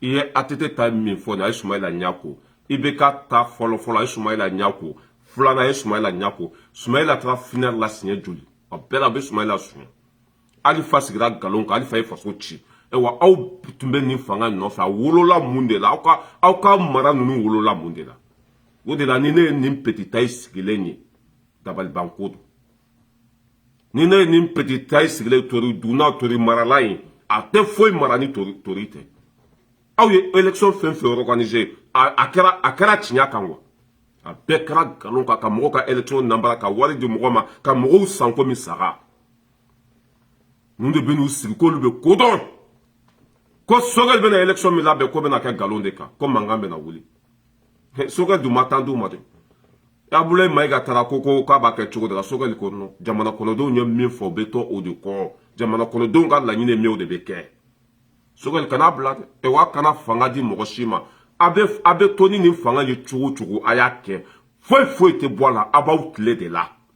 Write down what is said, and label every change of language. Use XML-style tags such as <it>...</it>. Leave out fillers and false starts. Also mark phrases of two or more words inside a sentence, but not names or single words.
<bm>ye ATT ta min fɔ nin a ye Soumaïla Niako IBK ta fɔlɔ-fɔlɔ a ye Soumaïla Niako filanan a ye Soumaïla Niako Soumaïla taara finale la siɲɛ joli a bɛɛ la a bɛ Soumaïla suɲɛ Alifa sigira galon kan Alifa ye faso ci wa aw tun bɛ nin fanga nɔfɛ a wolola mun de la aw ka mara ninnu wolola mun de la o de la ni ne ye nin</bm> <fr>petit taille</fr> <bm>sigilen ye dabalibanko don ni ne ye nin</bm> <fr>petit taille</fr> <bm>sigilen tori dunna tori marala ye a tɛ foyi mara ni tori tɛ aw ye élection fɛn fɛn organisé a kɛra tiɲɛ kan wa a bɛɛ kɛra galon kan ka mɔgɔw ka élection nambara ka wari di mɔgɔ ma ka mɔgɔw san komi saga ninnu de bɛ n'u sigi k'olu bɛ kodɔn ko Sogɛl bɛna élection min labɛn ko bɛna kɛ galon de kan ko mankan bɛna wuli Sogɛl dun ma tan d'u ma dɛ Abulaye Maïga taara ko k'a b'a kɛ cogo de la Sogɛl ko non jamana kɔnɔdenw ye min fɔ o bɛ to o de kɔ jamana kɔnɔdenw ka laɲini ye min o de bɛ kɛ Sogɛl kana bila dɛ wa kana fanga di mɔgɔ si ma a bɛ to ni nin fanga ye cogo o cogo a y'a kɛ foyi tɛ bɔ a la a b'aw tile de la</bm>